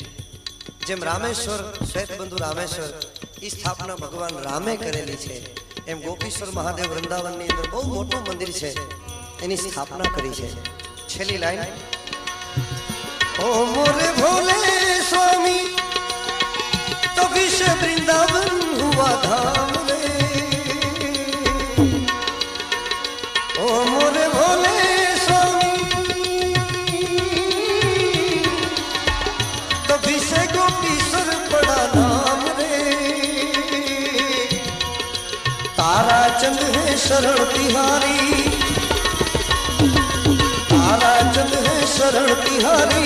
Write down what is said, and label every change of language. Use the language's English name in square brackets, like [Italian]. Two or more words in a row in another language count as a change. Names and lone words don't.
[Gujarati] જેમ રામેશ્વર, શ્વેતબંધુ રામેશ્વર, એ સ્થાપના ભગવાન રામે કરેલી છે, એમ ગોપીશ્વર મહાદેવ વૃંદાવનની અંદર બહુ મોટું મંદિર છે, એની સ્થાપના કરી છે. છેલ્લી લાઈન, [Hindi] ओ मोरे भोले स्वामी तो विष वृंदावन हुआ धाम रे. ओ मोरे भोले गोपीश्वर बड़ा नाम रे. तारा चंद है शरण तिहारी, तारा चंद है शरण तिहारी.